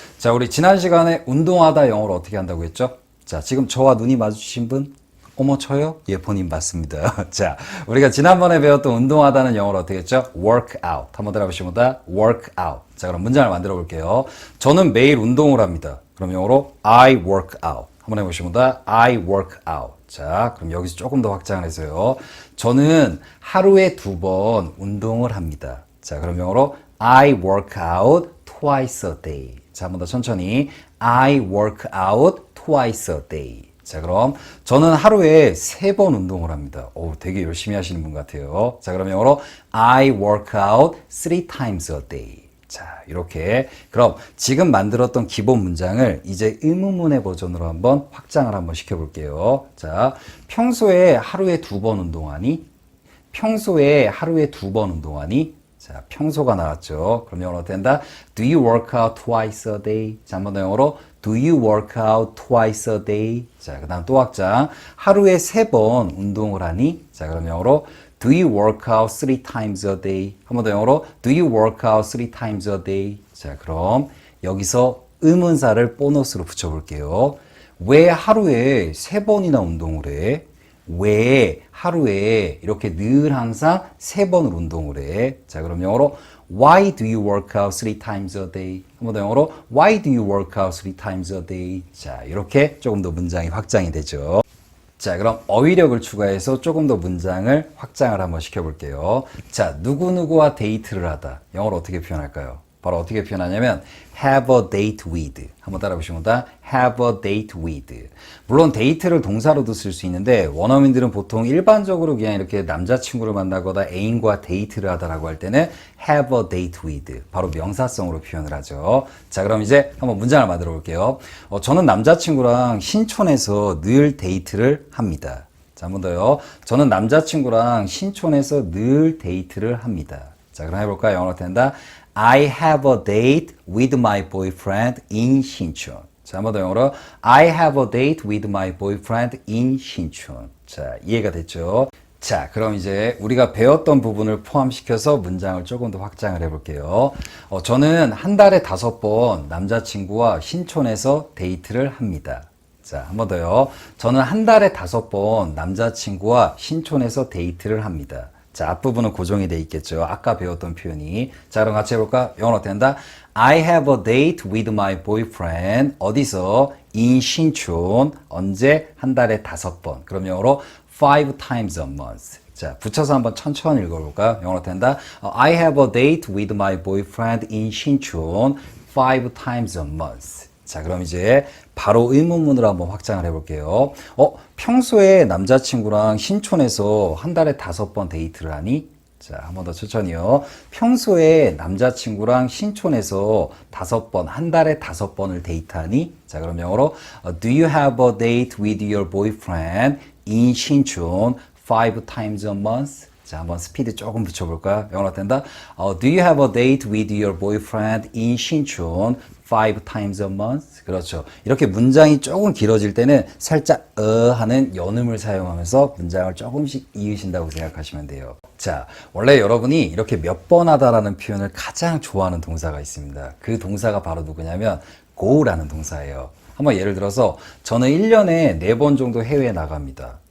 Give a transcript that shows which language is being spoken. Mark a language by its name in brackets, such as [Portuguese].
[Korean] 자, 우리 지난 시간에 운동하다 영어로 어떻게 한다고 했죠? 자, 지금 저와 눈이 마주치신 분? 어머, 저요? 예, 본인 맞습니다. 자, 우리가 지난번에 배웠던 운동하다는 영어로 어떻게 했죠? work out. 한번 들어보시면 work out. 자, 그럼 문장을 만들어 볼게요. 저는 매일 운동을 합니다. 그럼 영어로 [English] I work out. [Korean] 한번 해보시면 [English] I work out. [Korean] 자, 그럼 여기서 조금 더 확장을 해서요. 저는 하루에 2번 운동을 합니다. 자, 그럼 영어로 [English] I work out twice a day. [Korean] 자, 한 번 더 천천히. [English] I work out twice a day. [Korean] 자, 그럼 저는 하루에 3번 운동을 합니다. 오, 되게 열심히 하시는 분 같아요. 자, 그럼 영어로 [English] I work out 3 times a day. [Korean] 자, 이렇게. 그럼 지금 만들었던 기본 문장을 이제 의문문의 버전으로 한번 확장을 한번 시켜볼게요. 자, 평소에 하루에 2번 운동하니? 평소에 하루에 2번 운동하니? 자, 평소가 나왔죠. 그럼 영어로 어떻게 된다? [English] Do you work out twice a day? [Korean] 자, 한 번 더 영어로 [English] Do you work out twice a day? [Korean] 자, 그 다음 또 확장. 하루에 3번 운동을 하니? 자, 그럼 영어로 [English] Do you work out 3 times a day? [Korean] 한 번 더 영어로 [English] Do you work out 3 times a day? [Korean] 자, 그럼 여기서 의문사를 보너스로 붙여볼게요. 왜 하루에 3번이나 운동을 해? 왜 하루에 이렇게 늘 항상 3번을 운동을 해? 자, 그럼 영어로 [English] Why do you work out 3 times a day? [Korean] 한 번 더 영어로 [English] Why do you work out 3 times a day? [Korean] 자, 이렇게 조금 더 문장이 확장이 되죠. 자, 그럼 어휘력을 추가해서 조금 더 문장을 확장을 한번 시켜볼게요. 자, 누구누구와 데이트를 하다. 영어로 어떻게 표현할까요? 바로 어떻게 표현하냐면 [English] have a date with. [Korean] 한번 따라보시면 다 [English] have a date with. [Korean] 물론 데이트를 동사로도 쓸 수 있는데 원어민들은 보통 일반적으로 그냥 이렇게 남자친구를 만나거나 애인과 데이트를 하다라고 할 때는 have a date with. 바로 명사성으로 표현을 하죠. 자, 그럼 이제 한번 문장을 만들어 볼게요. 저는 남자친구랑 신촌에서 늘 데이트를 합니다. 자, 한 번 더요. 저는 남자친구랑 신촌에서 늘 데이트를 합니다. 자, 그럼 해볼까요? 영어로 된다. [English] I have a date with my boyfriend in 신촌. [Korean] 자, 한 번 더 영어로 [English] I have a date with my boyfriend in 신촌. [Korean] 자, 이해가 됐죠? 자, 그럼 이제 우리가 배웠던 부분을 포함시켜서 문장을 조금 더 확장을 해볼게요. 저는 한 달에 5번 남자친구와 신촌에서 데이트를 합니다. 자, 한 번 더요. 저는 한 달에 5번 남자친구와 신촌에서 데이트를 합니다. 자, 앞부분은 고정이 돼 있겠죠. 아까 배웠던 표현이. 자, 그럼 같이 해볼까? 영어로 된다. [English] I have a date with my boyfriend. [Korean] 어디서? in 신촌. 언제? 한 달에 5번. 그럼 영어로 [English] 5 times a month. [Korean] 자, 붙여서 한번 천천히 읽어볼까요? 영어로 된다. [English] I have a date with my boyfriend in 신촌 5 times a month. [Korean] 자, 그럼 이제 바로 의문문으로 한번 확장을 해볼게요. 평소에 남자친구랑 신촌에서 한 달에 5번 데이트를 하니? 자, 한 번 더 천천히요. 평소에 남자친구랑 신촌에서 5번, 한 달에 5번을 데이트하니? 자, 그럼 영어로 [English] Do you have a date with your boyfriend in 신촌 5 times a month? [Korean] 자, 한번 스피드 조금 붙여볼까요? 영어로 된다. [English] Do you have a date with your boyfriend in 신촌 5 times a month? [Korean] 그렇죠. 이렇게 문장이 조금 길어질 때는 살짝 하는 연음을 사용하면서 문장을 조금씩 이으신다고 생각하시면 돼요. 자, 원래 여러분이 이렇게 몇 번 하다라는 표현을 가장 좋아하는 동사가 있습니다. 그 동사가 바로 누구냐면 go라는 동사예요. 한번 예를 들어서 저는 1년에 4번 정도 해외에 나갑니다.